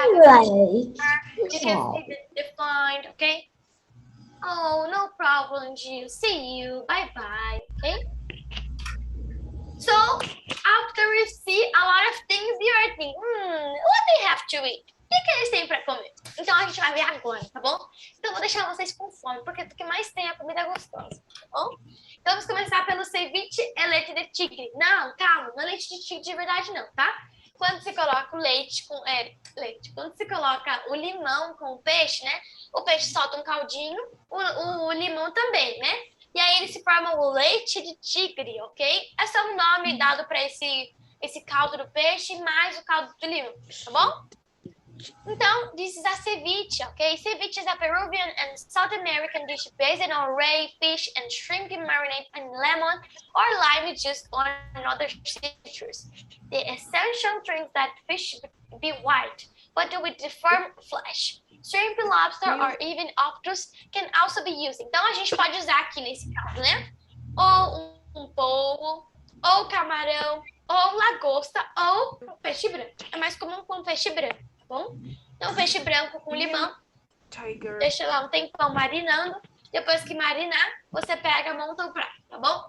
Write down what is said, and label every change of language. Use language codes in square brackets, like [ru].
[en] You can see the defined. Okay. Oh, no problem, Jill. See you. Bye bye. Okay. So after we see a lot of things, you are thinking, what they have to eat? [pt] O que eles têm para comer? Então a gente vai ver agora, tá bom? Então eu vou deixar vocês com fome, porque o que mais tem é a comida gostosa, tá bom? Então vamos começar pelo ceviche e leite de tigre. Não, calma, não é leite de tigre de verdade não, tá? Quando você coloca o leite com quando você coloca o limão com o peixe, né? O peixe solta um caldinho, o limão também, né? E aí ele se forma o leite de tigre, ok? Esse é o nome dado para esse caldo do peixe mais o caldo do limão, tá bom? [en] Então, this is a ceviche, okay? Ceviche is a Peruvian and South American dish based on ray, fish, and shrimp marinade and lemon or lime juice or another citrus. The essential drink that fish be white, but with the firm flesh. Shrimp, lobster, or even octopus can also be used. [pt] Então, a gente pode usar aqui nesse caso, né? Ou um polvo, ou camarão, ou lagosta, ou peixe branco. É mais comum com peixe branco. Bom? Então, peixe branco com limão, deixa lá um tempão marinando. Depois que marinar, você pega, monta o prato, tá bom?